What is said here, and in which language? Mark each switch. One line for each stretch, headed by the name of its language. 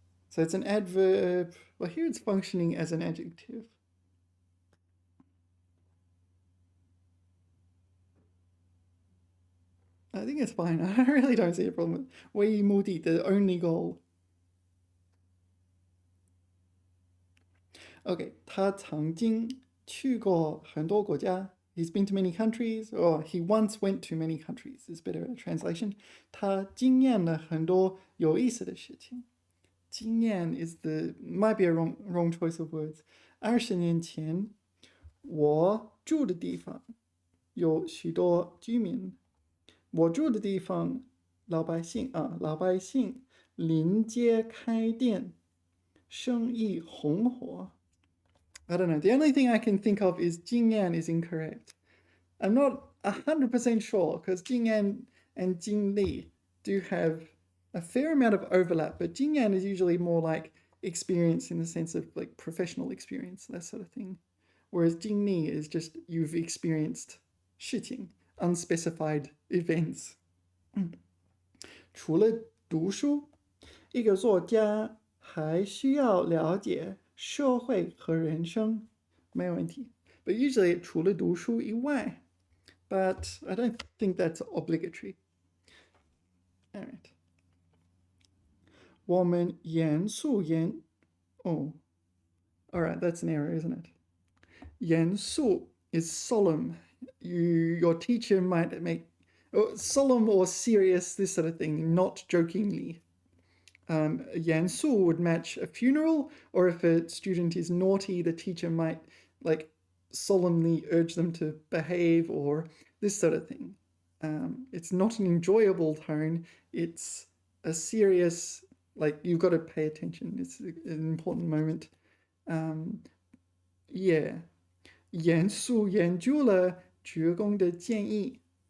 English: So it's an adverb. Well, here it's functioning as an adjective. I think it's fine. I really don't see a problem with 唯一目的 the only goal.
Chinese: Okay, 他曾经去过很多国家.
English: He's been to many countries, or he once went to many countries is better translation.
Chinese: 他经验了很多有意思的事情.
English: 经验 might be a wrong choice of words.
Chinese: 20年前，我住的地方有许多居民。我住的地方，老百姓临街开店，生意红火。
English: I don't know. The only thing I can think of is 经验 is incorrect. I'm not 100% sure because 经验 and 经历 do have a fair amount of overlap, but 经验 is usually more like experience in the sense of like professional experience, that sort of thing. Whereas 经历 is just you've experienced 事情, unspecified events.
Chinese: 除了读书，一个作家还需要了解社会和人生，没有问题。
English: But usually
Chinese: 除了读书以外
English: but I don't think that's obligatory. All right.
Chinese: 我们严肃
English: all right, that's an error, isn't it? 严肃 is solemn. Your teacher might make solemn or serious, this sort of thing, not jokingly. 严肃 would match a funeral, or if a student is naughty, the teacher might like solemnly urge them to behave or this sort of thing. It's not an enjoyable tone. It's a serious, like you've got to pay attention. It's an important moment. Yeah.
Chinese: 严肃研究了职工的建议.